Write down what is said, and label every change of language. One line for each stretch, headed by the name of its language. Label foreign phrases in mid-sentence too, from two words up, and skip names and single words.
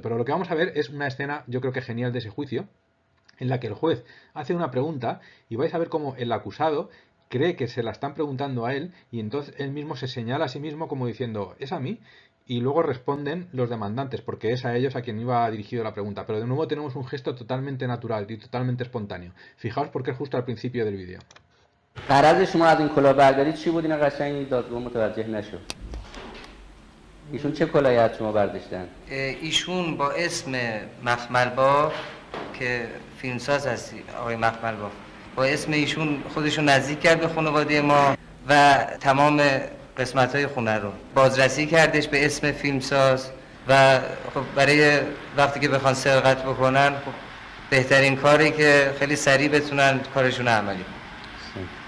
Spanish: Pero lo que vamos a ver es una escena, yo creo que genial, de ese juicio, en la que el juez hace una pregunta y vais a ver cómo el acusado cree que se la están preguntando a él y entonces él mismo se señala a sí mismo como diciendo, ¿es a mí? Y luego responden los demandantes, porque es a ellos a quien iba dirigido la pregunta. Pero de nuevo tenemos un gesto totalmente natural y totalmente espontáneo. Fijaos porque es justo al principio del vídeo.
Persian: غرض شما از این کلاهبرداری چی بود؟ اینا قشنگ دادگاه متوجه نشد. ایشون چه کلاهی از شما برداشتن؟ ایشون با اسم مخملباف که فیلمساز هستی آقای مخملباف، با اسم ایشون خودشون نزدیک کرد به خانواده ما و تمام قسمت‌های خونه رو بازرسی کردش به اسم فیلمساز و خب برای وقتی که بخوان سرقت بکنن خب بهترین کاری که خیلی سریع بتونن کارشون عملی کنن.